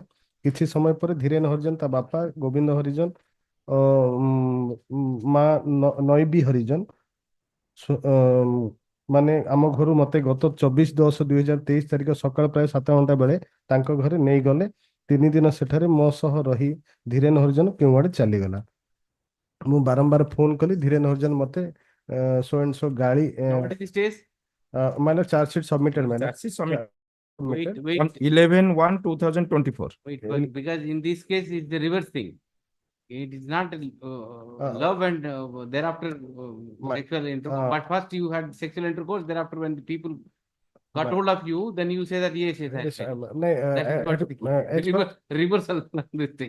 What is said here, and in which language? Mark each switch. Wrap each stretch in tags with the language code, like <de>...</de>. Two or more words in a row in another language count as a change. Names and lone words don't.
<or>କିଛି ସମୟ ପରେ ଧୀରେନ ହରିଜନ ତା ବାପା ଗୋବିନ୍ଦ ହରିଜନ ମା ନଇବି ହରିଜନ ମାନେ ଆମ ଘରୁ ମୋତେ ଗତ 24/10/2023 ତାରିଖ ସକାଳ ପ୍ରାୟ 7 ଘଣ୍ଟା ବେଳେ ତାଙ୍କ ଘରେ ନେଇଗଲେ। 3 ଦିନ ସେଠାରେ ମୋ ସହ ରହି ଧୀରେନ ହରିଜନ କେଉଁଆଡ଼େ ଚାଲିଗଲା। ମୁଁ ବାରମ୍ବାର ଫୋନ କଲି। ଧୀରେନ ହରିଜନ ମୋତେ</or> <en>so and so</en> <or>ଗାଳି</or> <en>What is the stage? ମାନେ charge sheet submitted ମାନେ Charge sheet submitted. Wait. On 11/1/2024. Wait, because in this case it's the reverse thing. It is not love and thereafter sexual intercourse. But first you had sexual intercourse. Thereafter, when the people got hold of you, then you say that yes, reversal this thing.</en>